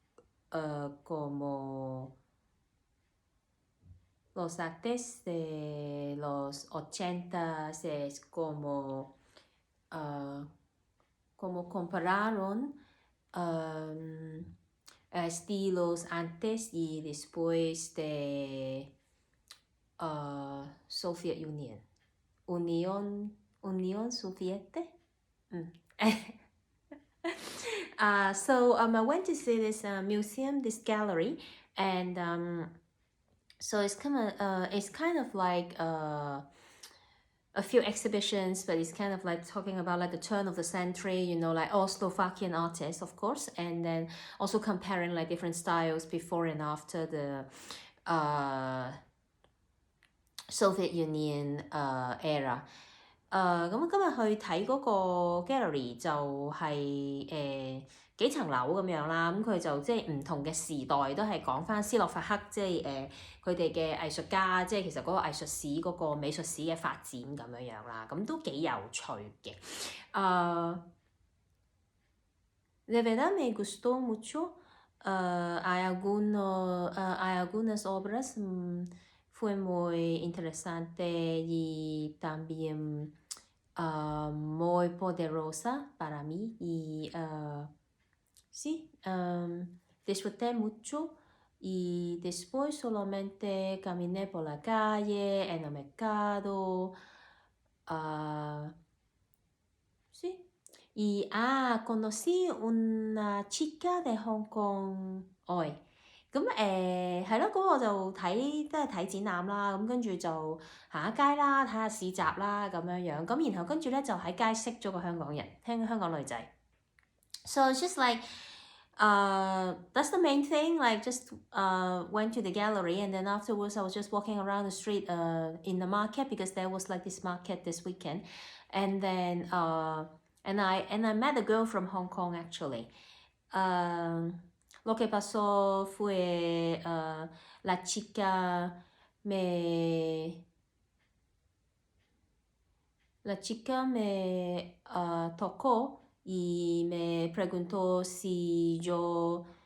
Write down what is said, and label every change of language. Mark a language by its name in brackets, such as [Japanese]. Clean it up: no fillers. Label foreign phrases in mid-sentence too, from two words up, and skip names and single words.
[Spanish] como los artes de los 80s es como compararon estilos antes y después de Soviet Unión Soviética. [English] So I went to see this museum, this gallery, and so it's kind of like a few exhibitions, but it's kind of like talking about like the turn of the century, like all Slovakian artists, of course, and then also comparing like different styles before and after the Soviet Union era。 [Cantonese] 咁今日去睇嗰個 gallery 就係幾層樓咁樣啦，咁佢就即係唔同嘅時代都係講翻斯洛伐克，即係佢哋嘅藝術家，即係其實嗰個藝術史嗰個美術史嘅發展咁樣樣啦，咁都幾有趣嘅。 [Spanish] De verdad me gustó mucho. Hay algunas obras fue muy interesante y también muy poderosa para mí y sí, disfruté mucho y después solamente caminé por la calle, en el mercado, sí. Y conocí una chica de Hong Kong hoy。 [Cantonese] 咁係咯，嗰個就都係睇展覽啦，咁跟住就行下街啦，睇下市集啦咁樣樣，咁然後跟住咧就喺街識咗個香港人，香港女仔。 [English] So it's just like that's the main thing. Like just went to the gallery and then afterwards I was just walking around the street in the market because there was like this market this weekend, and then and I met a girl from Hong Kong actually. [Spanish] Lo que pasó fue la chica me tocó y me preguntó si yo